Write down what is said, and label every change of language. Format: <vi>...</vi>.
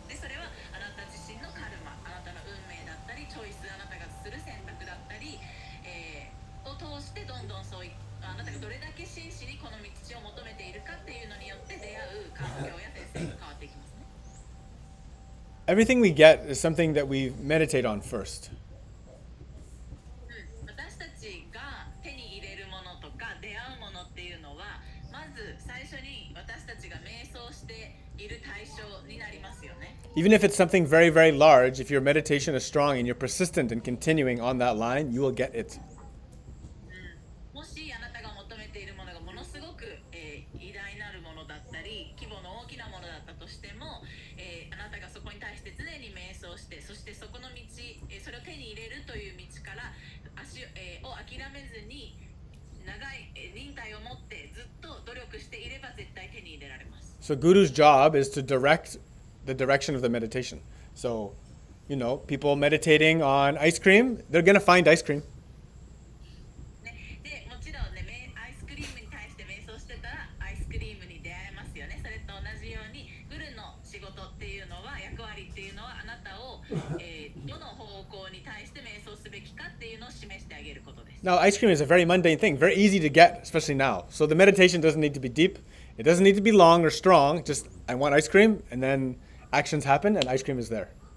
<ja>で、それはあなた自身のカルマ、あなたの運命だったり、チョイス、あなたがする選択だったり、を通してどんどんそういあなたがどれだけ真摯にこの道を求めているかっていうのによって出会う環境や先生が変わっていきますね。</ja> <en>Everything we get is something that we meditate on first.</en> <ja>私たちが手に入れるものとか出会うものっていうのは、まず最初に私たちが瞑想している対象になりますよね。</ja> <en>Even if it's something very, very large, if your meditation is strong and you're persistent in continuing on that line, you will get it.</en> <ja>もしあなたが求めているものがものすごく、偉大なるものだったり規模の大きなものだったとしても、あなたがそこに対して常に瞑想して、そしてそこの道、それを手に入れるという道からを諦めずに長い、忍耐を持ってずっと努力していれば絶対手に入れられます。</ja> <en>So guru's job is to direct the direction of the meditation. So, people meditating on ice cream, they're going to find ice cream.</en> <ja>でもちろんね、アイスクリームに対して瞑想してたらアイスクリームに出会えますよね。それと同じようにグルの仕事っていうのは、役割っていうのはあなたを、どの方向に対して瞑想すべきかっていうのを示してあげることです。</ja> <en>Now, ice cream is a very mundane thing, very easy to get, especially now. So the meditation doesn't need to be deep. It doesn't need to be long or strong. Just, I want ice cream, and then actions happen, and ice cream is there.</en>